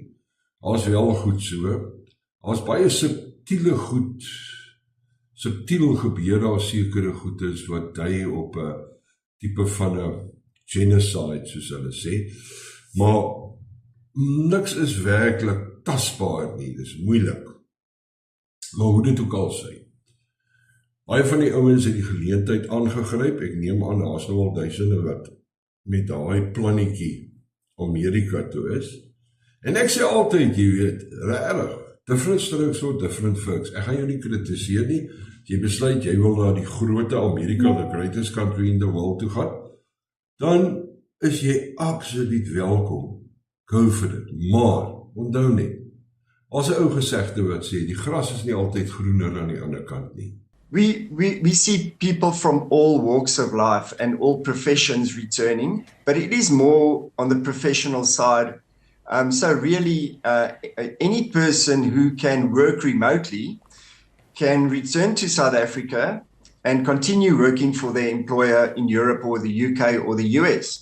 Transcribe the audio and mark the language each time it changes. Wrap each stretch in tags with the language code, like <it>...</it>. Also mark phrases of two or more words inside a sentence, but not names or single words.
<af>As wel goed so, as baie subtiele goed, subtiel gebeur daar sekere goed is wat dui op 'n tipe van 'n genocide, soos hulle sê, maar niks is werklik tasbaar nie, dis moeilik. Maar hoe dit ook al sê, baie van die ouens het die geleentheid aangegryp, ek neem aan, daar is nou al duisende wat met daai plannetjie Amerika toe is, en ek sê altyd, jy weet, regtig,</af> <en>different strokes for different folks,</en> <af>ek gaan jou nie kritiseer nie, jy besluit, jy wil na die grote Amerika,</af> <en>the greatest country in the world</en> <af>toe gaan,</af> <en>dan is jy absoluut welkom, go for it,</en> <af>maar, onthou net, as 'n ou gesegde wat sê, die gras is nie altyd groener aan die ander kant nie.</af> <en>We see people from all walks of life and all professions returning, but it is more on the professional side. So really, any person who can work remotely can return to South Africa and continue working for their employer in Europe or the UK or the US.</en>